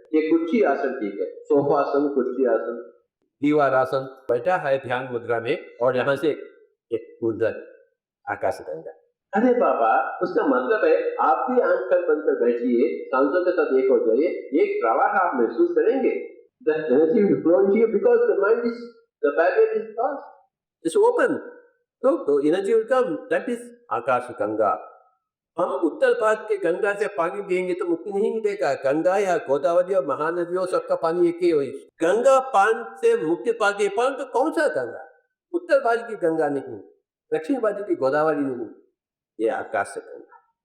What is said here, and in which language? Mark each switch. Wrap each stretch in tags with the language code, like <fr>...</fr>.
<hi>ये कुर्सी आसन ठीक है, सोफा आसन, कुर्सी आसन, दीवार आसन, बैठा है ध्यान मुद्रा में और यहाँ से एक ऊर्जा आकाश गंगा। अरे बाबा, उसका मतलब है आप भी आंख बंद कर बैठिए, सांसों के साथ एक हो जाइए, एक प्रवाह आप महसूस करेंगे।</hi> <en>The energy will flow into you because the mind is, the barrier is closed, it's open. So the energy will come. That is</en> <hi>आकाश गंगा। हम उत्तर भारत के गंगा से पानी देंगे तो मुक्ति नहीं मिलेगा। गंगा या गोदावरी और महानदियों सबका पानी एक ही हो। गंगा पान से मुक्ति पाती है, परंतु कौन सा गंगा? उत्तर भारत की गंगा नहीं, दक्षिण भारत की गोदावरी नहीं, ये आकाश गंगा।</hi>